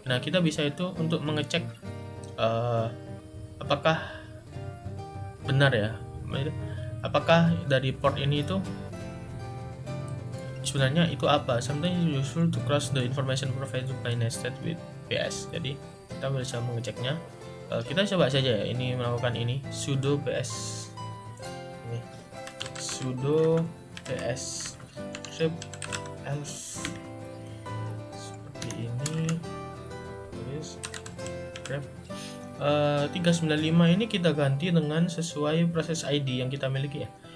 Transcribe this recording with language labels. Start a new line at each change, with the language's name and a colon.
Indonesian: Nah, kita bisa itu untuk mengecek apakah benar ya. Apakah dari port ini itu sebenarnya itu apa?
English: Sometimes useful to cross the information provided by nested with PS.
Indonesian: Jadi kita bisa mengeceknya. Kita coba saja ya, ini melakukan ini sudo ps ini sudo ps script else seperti ini. Terus grep 395 ini kita ganti dengan sesuai proses ID yang kita miliki ya.